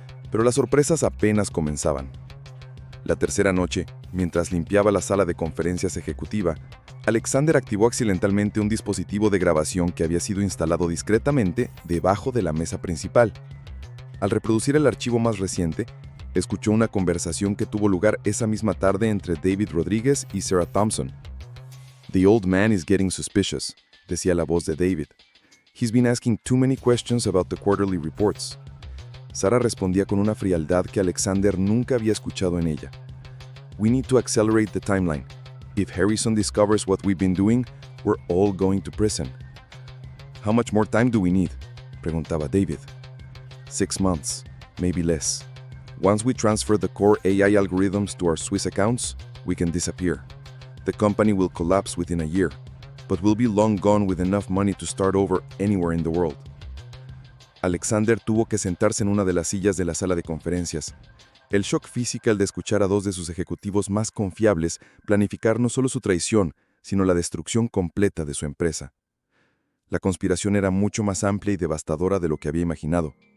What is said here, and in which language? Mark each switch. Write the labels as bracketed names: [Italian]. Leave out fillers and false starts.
[Spanish] Pero las sorpresas apenas comenzaban. La tercera noche, mientras limpiaba la sala de conferencias ejecutiva, Alexander activó accidentalmente un dispositivo de grabación que había sido instalado discretamente debajo de la mesa principal. Al reproducir el archivo más reciente, escuchó una conversación que tuvo lugar esa misma tarde entre David Rodríguez y Sarah Thompson. [English] "The old man is getting suspicious", [Spanish] decía la voz de David. [English] "He's been asking too many questions about the quarterly reports." [Spanish] Sarah respondía con una frialdad que Alexander nunca había escuchado en ella. [English] "We need to accelerate the timeline. If Harrison discovers what we've been doing, we're all going to prison." "How much more time do we need?" [Spanish] preguntaba David. [English] 6 months, maybe less. Once we transfer the core AI algorithms to our Swiss accounts, we can disappear. The company will collapse within a year, but we'll be long gone with enough money to start over anywhere in the world. [Spanish] Alexander tuvo que sentarse en una de las sillas de la sala de conferencias. El shock físico al de escuchar a 2 de sus ejecutivos más confiables planificar no solo su traición, sino la destrucción completa de su empresa. La conspiración era mucho más amplia y devastadora de lo que había imaginado.